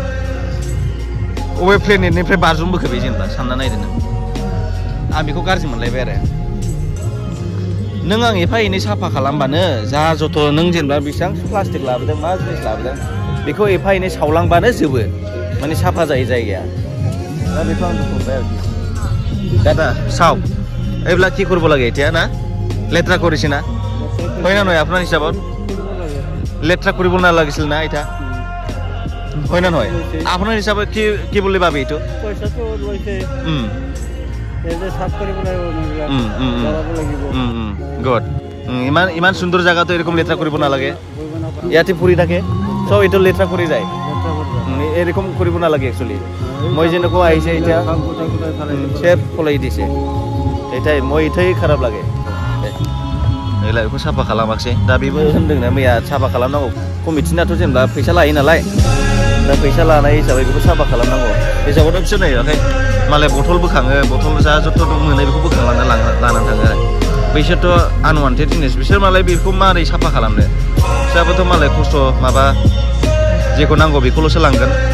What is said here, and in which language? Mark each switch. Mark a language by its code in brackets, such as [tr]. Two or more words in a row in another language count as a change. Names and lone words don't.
[brx] बबे प्लेनेटनिफ्राय बाज्रुमबोखो बे जेनेबा सानना नायदो नों आं बेखौ गाज्रि मोनलायबाय आरो नों आं एफा एनै साफा खालामबानो जा जथ' नों जेनेबा बेसेबां प्लास्टिक लाबोदों मा जिनिस लाबोदों बेखौ एफा एनै सावलांबानो जोबो माने साफा जायो जायगाया दा बेखौ आं दुखु मोनबाय आरोखि दादा साव [as] এইবিলাক কি কৰিব লাগে এতিয়া না লেতেৰা কৰিছে না হয় না নহয় আপোনাৰ হিচাপত লেতেৰা কৰিব নালাগিছিল না এটা হয় না নহয় আপোনাৰ হিচাপত কি বুলি ভাবে এইটো পইচাটো লৈছে এনে সাফ কৰিব লাগিব গুড ইমান সুন্দৰ জায়গাটো এরকম লেতেৰা কৰিব নালাগে ইয়াতে ফুৰি থাকে সব এইটো লেতেৰা কৰি যায় এরকম কৰিব নালাগে একচুয়ালি মই যেনেকুৱা আহিছে এতিয়া চেফ ফলাই দিছে এটাই মই এটাই খারাপ লাগে [brx] এলাय बेखौ साफा खालामाखै दा बेबो होनदोंना मैया साफा खालामनांगौ कमिटिनाथ' जेनेबा फैसा लायो नालाय दा फैसा लानाय हिसाबै बेखौ साफा खालामनांगौ हिसाबावथ' बिसोर नै ओमफ्राय मालाय बथल बोखाङो बथल जा जथ' मोनो बेखौ बोखांनानै लानानै थाङो आरो बैसोरथ' आनवान्टेड जिनिस बिसोर मालाय बेखौ मारै साफा खालामनो बिसोराबोथ' मालाय खस्थ' माबा जेखौ नांगौ बेखौल'सो लांगोन